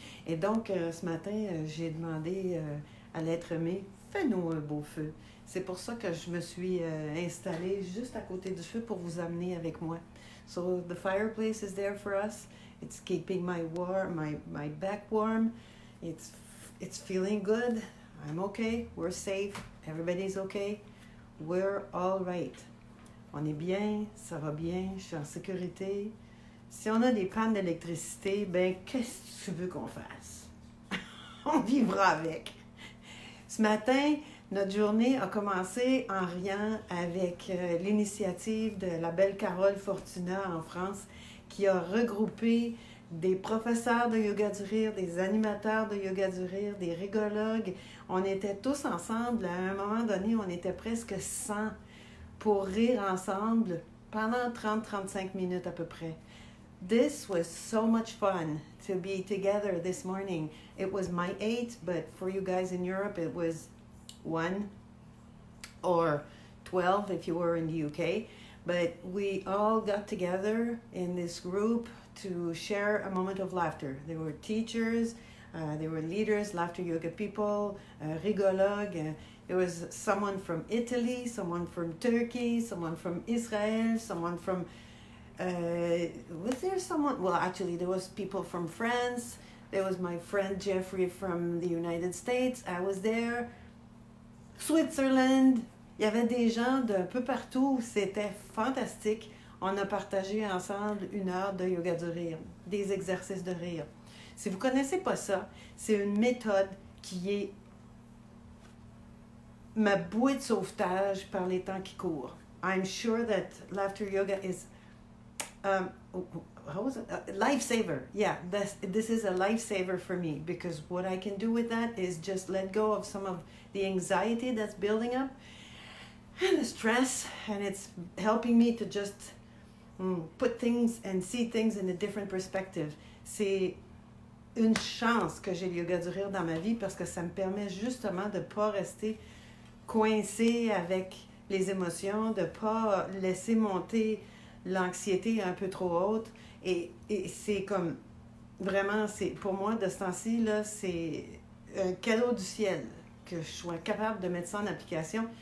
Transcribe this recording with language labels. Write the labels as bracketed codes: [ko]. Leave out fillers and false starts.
[fr] Et donc, ce matin, j'ai demandé à l'être aimé, fais-nous un beau feu. C'est pour ça que je me suis installée juste à côté du feu pour vous amener avec moi. [en] So the fireplace is there for us. It's keeping my back warm. It's feeling good. I'm okay. We're safe. Everybody's okay. We're all right. [fr] On est bien, ça va bien, je suis en sécurité. Si on a des pannes d'électricité, ben qu'est-ce que tu veux qu'on fasse? On vivra avec. Ce matin, notre journée a commencé en riant avec l'initiative de la belle Carole Fortuna en France qui a regroupé des professeurs de yoga du rire, des animateurs de yoga du rire, des rigologues. On était tous ensemble. À un moment donné, on était presque 100 pour rire ensemble pendant 30-35 minutes à peu près. [en] This was so much fun to be together this morning. It was my 8, but for you guys in Europe, it was 1 or 12 if you were in the UK. But we all got together in this group to share a moment of laughter. There were teachers, there were leaders, laughter yoga people, rigologues. There was someone from Italy, someone from Turkey, someone from Israel, someone from... was there someone? Well, actually, there was people from France. There was my friend Jeffrey from the United States. I was there. Switzerland. [fr] Il y avait des gens d'un peu partout. C'était fantastique. On a partagé ensemble 1 heure de yoga du rire, des exercices de rire. Si vous ne connaissez pas ça, c'est une méthode qui est ma bouée de sauvetage par les temps qui courent. [en] I'm sure that laughter yoga is how was it? Lifesaver. Yeah, this is a lifesaver for me because what I can do with that is just let go of some of the anxiety that's building up and the stress, and it's helping me to just put things and see things in a different perspective. [fr] C'est une chance que j'ai le yoga du rire dans ma vie parce que ça me permet justement de ne pas rester coincé avec les émotions, de ne pas laisser monter l'anxiété un peu trop haute. Et c'est comme, vraiment, pour moi, de ce temps-ci, là, c'est un cadeau du ciel que je sois capable de mettre ça en application.